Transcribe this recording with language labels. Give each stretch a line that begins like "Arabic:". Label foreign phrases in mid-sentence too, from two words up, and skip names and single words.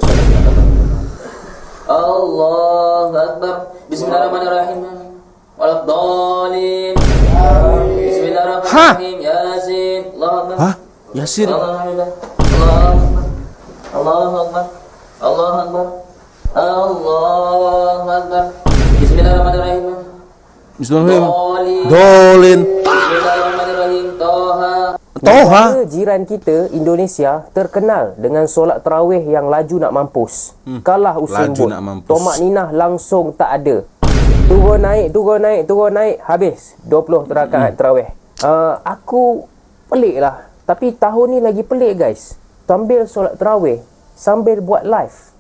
Arabic: الله أكبر. بسم الله الرحمن الرحيم. ولا الضالين. بسم الله الرحمن الرحيم. يس. الله أكبر.
Malay: Hah? Yasin?
Arabic: الحمد لله. الله أكبر. الله أكبر. الله أكبر. الله أكبر. بسم الله الرحمن الرحيم. بسم الله الرحمن الرحيم. Dolin. بسم الله الرحمن الرحيم. Toha. Toha.
Malay: Negara jiran kita, Indonesia, terkenal dengan solat tarawih yang laju nak mampus. Kalah Usain Laju Bolt. nak mampus. Tomak ninah langsung tak ada. Turun naik, habis 20 rakaat tarawih. Aku pelik lah. Tapi tahun ni lagi pelik guys. Sambil solat tarawih, sambil buat live.